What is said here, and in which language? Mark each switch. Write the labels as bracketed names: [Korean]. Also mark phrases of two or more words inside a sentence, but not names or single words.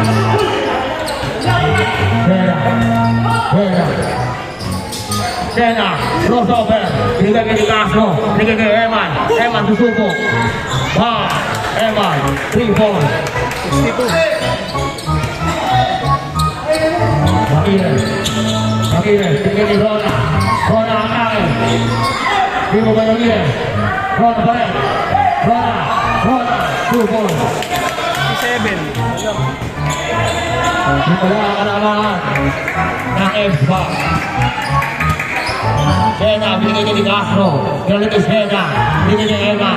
[Malay] Sena, crossover, tiga ke Castro, tiga ke Eman susuko. Wah, Eman, 3 points. 62. Akhirnya, tiga ke Rona angkat. Lima banyak dia. Rona balik. Rona, 2 points. 67. [Filipino] Wala kalamangan ng Espa. Sena, binigay niya ni Castro. Galing kay Sena, binigay niya Eman.